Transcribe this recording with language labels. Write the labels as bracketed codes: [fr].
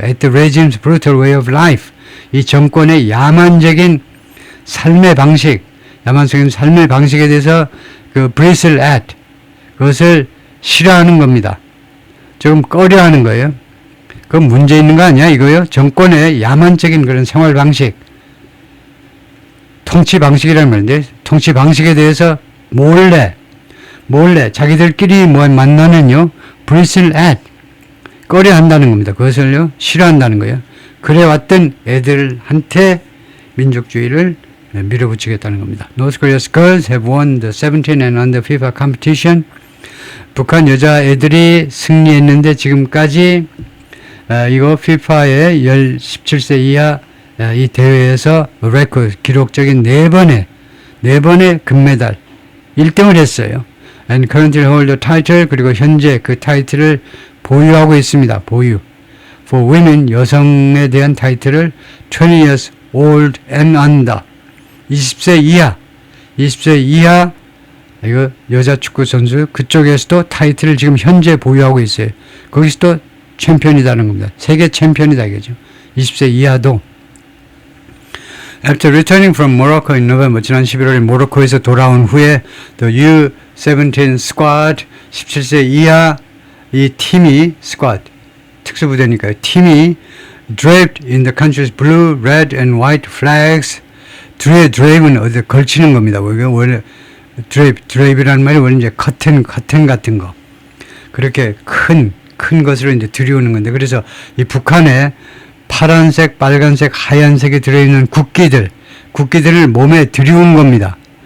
[en] At the regime's brutal way of life. [ko] 이 정권의 야만적인 삶의 방식, 야만적인 삶의 방식에 대해서 그 [en] bristle at, [ko] 그것을 싫어하는 겁니다. 조금 꺼려하는 거예요. 그건 문제 있는 거 아니야 이거요? 정권의 야만적인 그런 생활 방식, 통치 방식이라는 말인데, 통치 방식에 대해서 몰래 자기들끼리 만나면요, [en] bristle at, [ko] 꺼려한다는 겁니다. 그것을요, 싫어한다는 거예요. 그래왔던 애들한테 민족주의를 밀어붙이겠다는 겁니다. [en] North Korea's girls have won the 17 and under FIFA competition. [ko] 북한 여자애들이 승리했는데 지금까지 이거 FIFA의 17세 이하 이 대회에서 레코드 기록적인 4번의 금메달 1등을 했어요. [en] And currently hold the title, [ko] 그리고 현재 그 타이틀을 보유하고 있습니다. 보유. [en] For women, [ko] 여성에 대한 타이틀을 [en] 20 years old and under, [ko] 20세 이하 이거 여자 축구 선수 그쪽에서도 타이틀을 지금 현재 보유하고 있어요. 거기서도 챔피언이다는 겁니다. 세계 챔피언이다 이거죠. 20세 이하도. [en] After returning from Morocco in November, [ko] 지난 11월에 모로코에서 돌아온 후에 [en] the U17 squad, [ko] 17세 이하 이 팀이 squad, 특수부대니까요. [en] 팀이 draped in the country's blue, red and white flags. [ko] drape는 어디 걸치는 겁니다. 원래 drape이라는 말이 원래 이제 커튼 같은 거. 그렇게 큰 것으로 이제 들여오는 건데, 그래서 이 북한에 파란색, 빨간색, 하얀색이 들어있는 국기들을 몸에 들여온 겁니다.